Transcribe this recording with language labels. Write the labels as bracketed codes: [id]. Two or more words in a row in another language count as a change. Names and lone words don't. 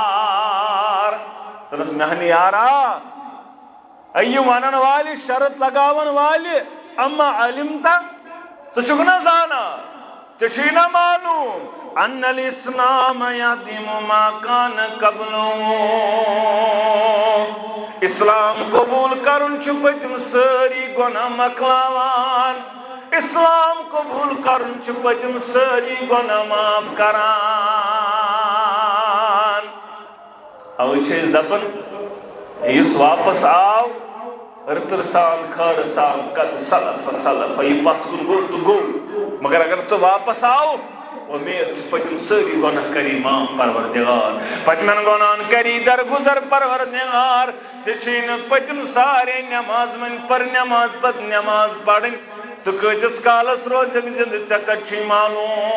[ks] دوٚپنس میانہِ یارا یہِ ونن والہِ شرط لگاون والہِ [ar] اما علمتا [ks] ژٕ چھُکھ نا زانان ژےٚ چھُے نا معلوٗم [ar] ان الاسلام یہدم ما کان قبلہ [ks] اسلام قبوٗل کرُن چھُ پٔتِم سٲری گۄناہ مۄکلاوان اسلام قبوٗل کرُن چھُ پٔتِم سٲری گۄناہ معاف کران. اوے چھِ أسۍ دپان یُس واپس آو رٕژر سان خٲر سان [ar] قد سلف [ks] سلف یہِ پتھ کُن گوٚو تہٕ گوٚو مگر اگر ژٕ واپس آو امید چھِ پٔتِم سٲری گۄناہ کری معاف پروردگار پٔتمٮ۪ن گۄناہن کری درگُزر پروردگار. ژےٚ چھُے نہٕ پٔتِم سارے نٮ۪ماز وۄنۍ پر نٮ۪ماز پتہٕ نٮ۪ماز پرٕنۍ ژٕ کۭتِس کالس روزکھ زندٕ ژےٚ کتہِ چھُے معلوٗم.